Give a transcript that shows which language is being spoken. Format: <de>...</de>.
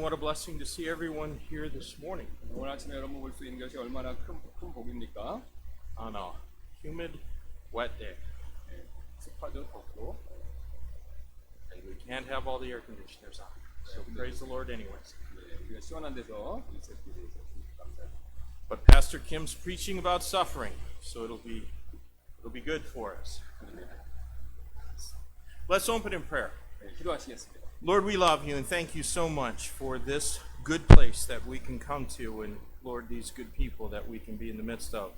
<en>What a blessing to see everyone here this morning</en> <ko>오늘 아침에 여러분 볼 수 있는 것이 얼마나 큰 복입니까?</ko> <en>on a humid, wet day.</en> <ko>습하죠, 덥고.</ko> <en>And we can't have all the air conditioners on. So praise the Lord anyways.</en> <ko>우리가 시원한 데서 이 새끼에 대해서 감사합니다.</ko> <en>But Pastor Kim's preaching about suffering, so it'll be good for us. Let's open in prayer.</en> <ko>네, 기도하시겠습니다.</ko> <en>Lord, we love you and thank you so much for this good place that we can come to, and Lord, these good people that we can be in the midst of.</en>